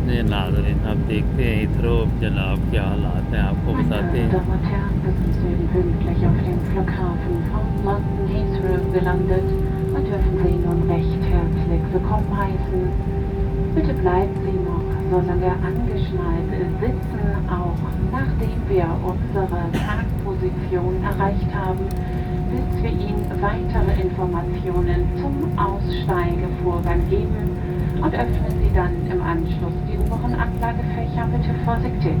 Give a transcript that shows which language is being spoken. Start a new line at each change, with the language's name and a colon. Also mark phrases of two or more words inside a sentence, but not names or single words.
Hindi: ये नाज़रीन आप देखते हैं इधरो जनाब क्या हालात हैं आपको बताते
German: Meine
Hindi: हैं।
German: Damen und Herren, wir sind soeben pünktlich auf dem Flughafen von London Heathrow gelandet und dürfen Sie nun recht herzlich willkommen heißen. Bitte bleiben Sie noch so lange angeschnallt sitzen, auch nachdem wir unsere Parkposition erreicht haben, bis wir Ihnen weitere Informationen zum Aussteigevorgang geben und öffnen Sie dann im Anschluss die oberen Ablagefächer bitte vorsichtig.